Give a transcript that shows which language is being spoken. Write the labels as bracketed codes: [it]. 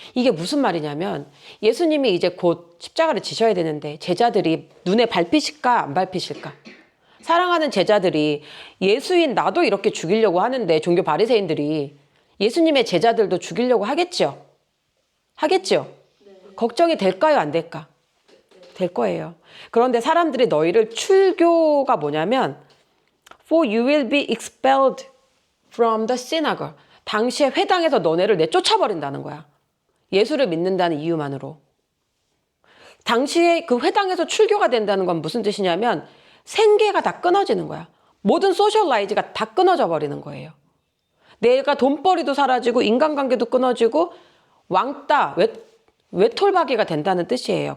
[ko] 이게 무슨 말이냐면 예수님이 이제 곧 십자가를 지셔야 되는데 제자들이 눈에 밟히실까 안 밟히실까? 사랑하는 제자들이 예수인 나도 이렇게 죽이려고 하는데 종교 바리새인들이 예수님의 제자들도 죽이려고 하겠죠? 하겠죠? 걱정이 될까요? 안 될까? 될 거예요. 그런데 사람들이 너희를 출교가 뭐냐면 [en] For you will be expelled from the synagogue. [ko] 당시에 회당에서 너네를 내쫓아버린다는 거야. 예수를 믿는다는 이유만으로. 당시에 그 회당에서 출교가 된다는 건 무슨 뜻이냐면 생계가 다 끊어지는 거야. 모든 소셜라이즈가 다 끊어져 버리는 거예요. 내가 돈벌이도 사라지고 인간관계도 끊어지고 왕따, 외톨박이가 된다는 뜻이에요.